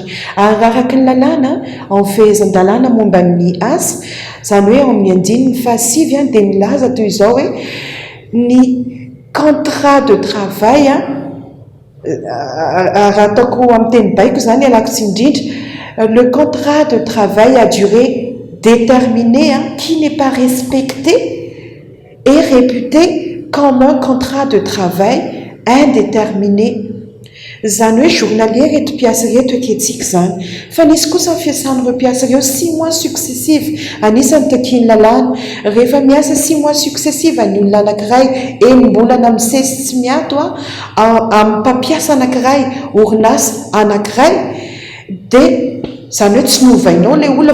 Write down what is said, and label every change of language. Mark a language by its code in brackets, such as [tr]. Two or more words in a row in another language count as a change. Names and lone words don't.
[mg] Ary araka ny lalàna amin'ny fehezan-dalàna momba ny asa izany hoe ao amin'ny 9 dia milaza toy izao hoe ny [fr] contrat de travail [mg] raha ataoko amin'ny teny baiko izany alako tsindrindra le [fr] contrat de travail à durée déterminée qui n'est pas respecté est réputé comme un contrat de travail indéterminé. [mg] Izany hoe journalier reto mpiasa reto akehtsika izany. Fa nisy kosa ny fiasan'ireo mpiasa ireo [fr] 6 mois successive [mg] anisany takiany lalàna. Rehefa miasa [fr] 6 mois successive [mg] ny olona anankiray enim-bolana misesy tsy miato amin'ny mpampiasa anankiray orinasa anankiray dia izany hoe tsy novainao ilay olona